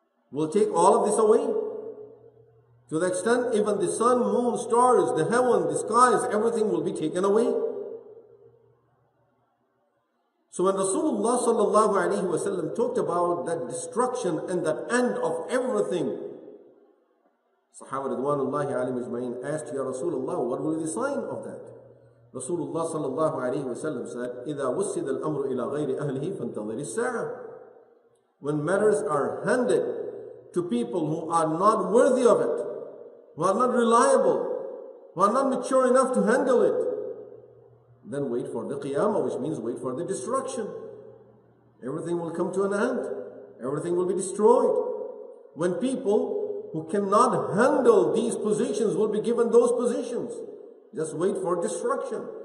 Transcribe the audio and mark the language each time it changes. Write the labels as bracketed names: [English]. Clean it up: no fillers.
[English] Will take all of this away. To the extent even the sun, moon, stars, the heaven, the skies, everything will be taken away. So when Rasulullah sallallahu alaihi wasallam talked about that destruction and that end of everything, Sahaba Ridwanullahi alayhim ajma'in asked, Ya Rasulullah, what will be the sign of that? [Arabic] Rasulullah sallallahu alayhi wa sallam said, إِذَا وُسِّدَ الْأَمْرُ إِلَى غَيْرِ أَهْلِهِ فَانْتَظِرِ السَّاعَةِ. [English] When matters are handed to people who are not worthy of it, who are not reliable, who are not mature enough to handle it, then wait for the Qiyamah, which means wait for the destruction. Everything will come to an end. Everything will be destroyed. When people who cannot handle these positions will be given those positions, just wait for destruction.